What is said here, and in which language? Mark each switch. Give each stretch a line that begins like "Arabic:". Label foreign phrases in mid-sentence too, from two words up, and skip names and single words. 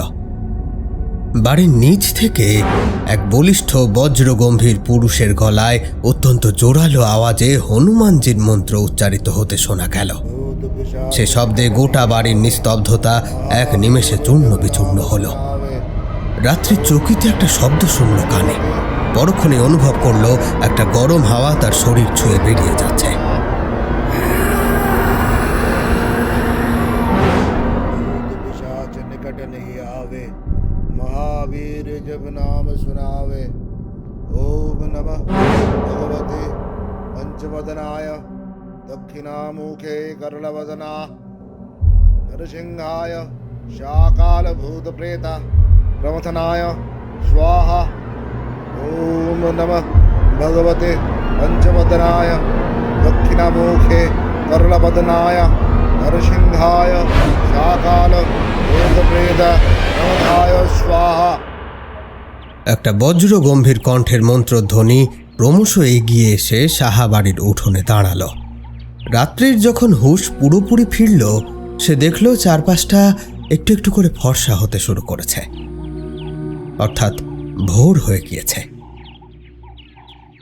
Bangla: বাড়ির নিচ থেকে এক বলিষ্ঠ বজ্রগম্ভীর পুরুষের গলায় অত্যন্ত জোরালো আওয়াজে হনুমানজির মন্ত্র উচ্চারিত হতে শোনা গেল। সে শব্দে গোটা বাড়ির নিস্তব্ধতা এক নিমেষে চূর্ণ বিচূর্ণ হল। রাত্রি চকিতে একটা শব্দ শুনল কানে। পরক্ষণে অনুভব করল একটা গরম হাওয়া তার শরীর ছুঁয়ে বেরিয়ে যাচ্ছে।
Hindi: महावीर जब नाम सुनावे
Sanskrit: ओम नमः भगवते पंचवदनाय दक्षिणामुखे करलवदना नरसिंहाय शाकाल भूत प्रेता प्रमथनाय स्वाहा ओम नमः भगवते पंचवदनाय दक्षिणामुखे करलवदनाय नरसिंहाय शाकाल भूत प्रेता प्रमथनाय स्वाहा।
Bangla: একটা বজ্র গম্ভীর কণ্ঠের মন্ত্রধ্বনি ক্রমশ এগিয়ে এসে সাহা বাড়ির উঠোনে দাঁড়ালো। রাত্রির যখন হুঁশ পুরোপুরি ফিরল, সে দেখল চারপাশটা একটু একটু করে ফর্সা হতে শুরু করেছে, অর্থাৎ ভোর হয়ে গিয়েছে।